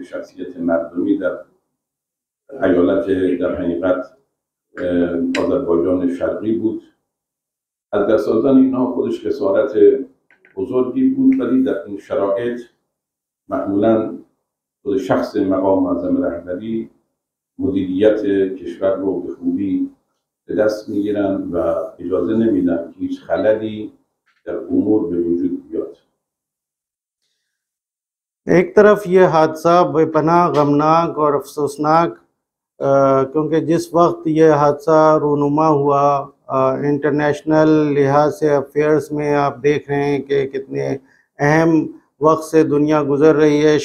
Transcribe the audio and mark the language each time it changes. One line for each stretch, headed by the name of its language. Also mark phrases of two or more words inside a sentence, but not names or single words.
Persian: شخصیت مردمی در ایالت در حقیقت آذربایجان شرقی بود، از دست دادن اینها خودش خسارت بزرگی بود، ولی در این شرایط معمولاً خود شخص مقام معظم رهبری مدیریت کشور رو به خوبی به دست میگیرن و اجازه نمیدن که هیچ خللی در امور به وجود بیاد.
Hindi: एक तरफ ये हादसा बेपनाह गमनाक और अफसोसनाक क्योंकि जिस वक्त ये हादसा रूनुमा हुआ इंटरनेशनल लिहाज से अफेयर्स में आप देख रहे हैं कि कितने अहम वक्त से दुनिया गुज़र रही है।